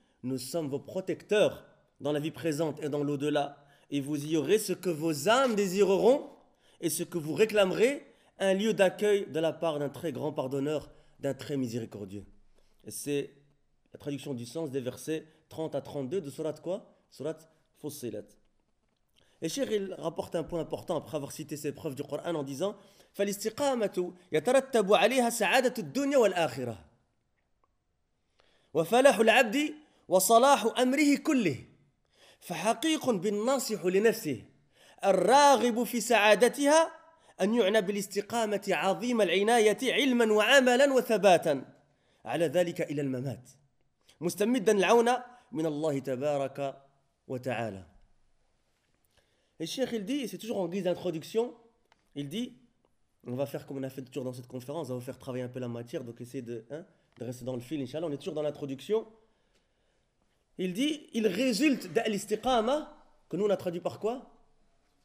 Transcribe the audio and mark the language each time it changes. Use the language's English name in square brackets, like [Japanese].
[French] Nous sommes vos protecteurs dans la vie présente et dans l'au-delà, et vous y aurez ce que vos âmes désireront et ce que vous réclamerez, un lieu d'accueil de la part d'un très grand pardonneur, d'un très miséricordieux. Et c'est la traduction du sens des versets 30 à 32 de sourate quoi? Sourate Fussilat. Et Cheikh, il rapporte un point important après avoir cité ces preuves du Coran en disant: [Arabic] فَلِسْتِقَامَةُ يَتَرَتَّبُ عَلِيهَا سَعَادَةُ الدُّنْيَا وَالْآخِرَةُ وفلاح العبد وصلاح أمره كله فحقيق بالناصح لنفسه الراغب في سعادتها أن يعنى بالاستقامة عظيم العناية علما وعملا وثباتا على ذلك إلى الممات. مستمدا العون من الله تبارك وتعالى. [French] الشيخ يلدي, c'est toujours en guise d'introduction, il dit, on va faire comme on a fait toujours dans cette conférence, on va faire travailler un peu la matière, donc essayer de, hein, de rester dans le fil, inshallah, on est toujours dans l'introduction. Il dit, il résulte d'al istiqama, que nous on a traduit par quoi ?